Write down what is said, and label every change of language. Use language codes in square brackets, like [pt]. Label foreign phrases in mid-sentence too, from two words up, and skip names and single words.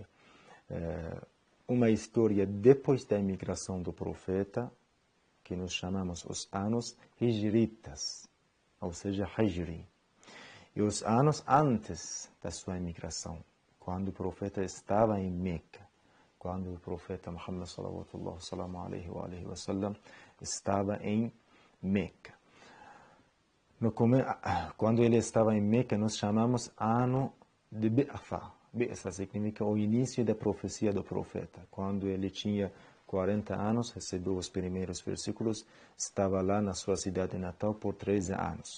[pt] Uma história depois da imigração do profeta, que nós chamamos os anos hijritas, ou seja, Hijri. E os anos antes da sua imigração, quando o profeta estava em Meca, quando o profeta Muhammad [ar] صلى الله عليه وسلم [pt] estava em Meca. Quando ele estava em Meca, nós chamamos ano de Bi'atha. Bi'atha significa o início da profecia do profeta. Quando ele tinha 40 anos, recebeu os primeiros versículos, estava lá na sua cidade natal por 13 anos.